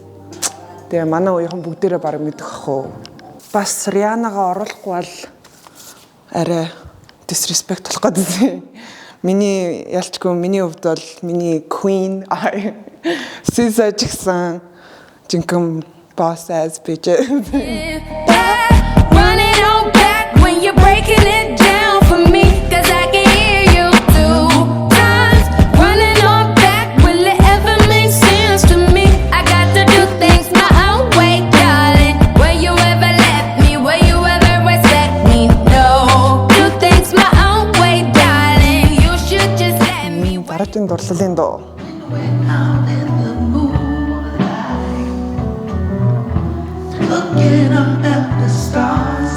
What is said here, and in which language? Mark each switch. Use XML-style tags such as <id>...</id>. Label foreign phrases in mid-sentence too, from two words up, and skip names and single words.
<mn>Тэгээ манай үеийнхэн бүгдээрээ бараг мэдэх ахгүй. Бас Rihanna-га оруулахгүй бол арай disrespect болох гэдэг. Миний ялчгүй миний хувьд бол миний queen SZA ч гэсэн жинхэнэ</mn> <en>boss ass bitch. Running on back when you're breaking it down for me cuz I can hear you two times. Running on back will it ever make sense to me? I got to do things my own way, darling. Will you ever let me? Will you ever respect me? No. Do things my own way, darling. You should just let me.</en> <mn>Дараагийн дурлалын дуу.</mn> <en>Looking up at the stars.</en>